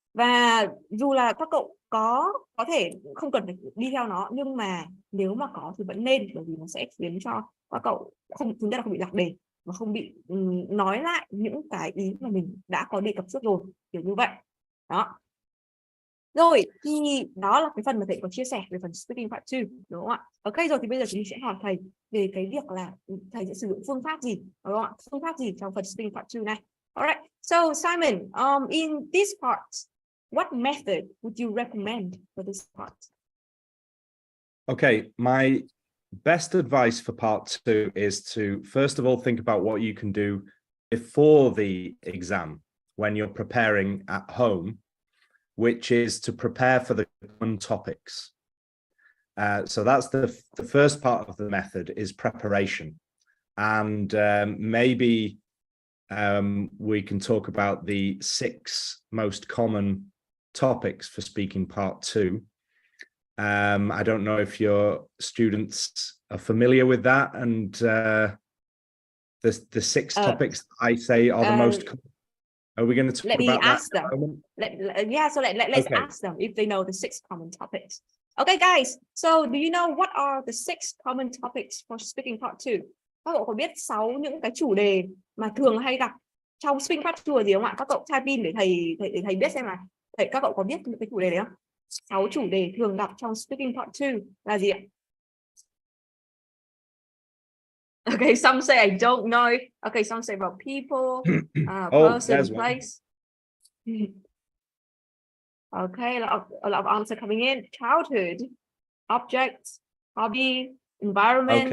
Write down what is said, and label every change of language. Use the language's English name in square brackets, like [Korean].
[Vietnamese] Và dù là các cậu có thể không cần phải đi theo nó, nhưng mà nếu mà có thì vẫn nên, bởi vì nó sẽ khiến cho các cậu chúng ta không bị lạc đề và không bị nói lại những cái ý mà mình đã có đề cập trước rồi, kiểu như vậy đó. Rồi thì đó là cái phần mà thầy có chia sẻ về phần speaking part 2, đúng không ạ? Ok, rồi thì bây giờ chúng mình sẽ hỏi thầy về cái việc là thầy sẽ sử dụng phương pháp gì, đúng không ạ? Phương pháp gì trong phần speaking part 2 này. [English] Alright, so Simon, in this part, what method would you recommend for this part? Okay, my best advice for part 2 is to first of all think about what you can do before the exam when you're preparing at home, which is to prepare for the common topics. So that's the first part of the method, is preparation. And maybe we can talk about the 6 most common topics for speaking part 2. I don't know if your students are familiar with that, and the 6 topics I say are the most common. Are we going to talk about that ask them? Let's okay. ask them if they know the 6 common topics. Okay, guys. So, do you know what are the 6 common topics for speaking part 2? [Vietnamese] Các cậu có biết 6 những cái chủ đề mà thường hay gặp trong speaking part 2 gì không ạ? Các cậu type in để thầy biết xem là các cậu có biết những cái chủ đề đấy không? 6 chủ đề thường gặp trong speaking part 2 là gì ạ? [English] Okay, some say I don't know. Okay, some say about people, person, place. Okay, a lot of answer coming in. Childhood, object, hobby, environment.